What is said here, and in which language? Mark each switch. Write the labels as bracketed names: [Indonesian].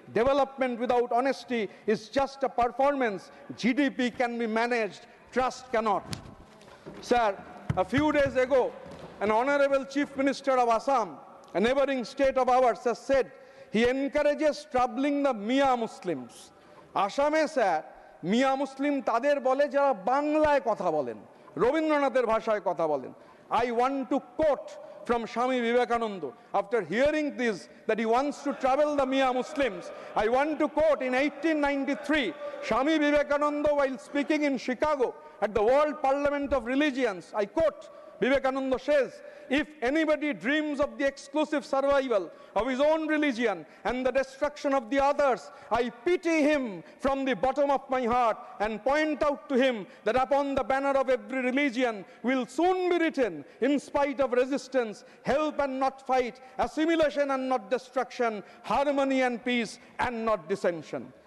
[English] Development without honesty is just a performance. GDP can be managed, trust cannot. Sir, a few days ago, an honorable Chief Minister of Assam, a neighboring state of ours, has said he encourages troubling the Mia Muslims. [Bangla] Assame, sir, Mia Muslim তাদের বলে যারা বাংলায় কথা বলেন, রবীন্দ্রনাথের ভাষায় কথা বলেন। [English] I want to quote from Swami Vivekananda. After hearing this, that he wants to trouble the Mia Muslims, I want to quote in 1893, Swami Vivekananda, while speaking in Chicago at the World Parliament of Religions, I quote, Vivekananda says, if anybody dreams of the exclusive survival of his own religion and the destruction of the others, I pity him from the bottom of my heart and point out to him that upon the banner of every religion will soon be written, in spite of resistance, help and not fight, assimilation and not destruction, harmony and peace and not dissension.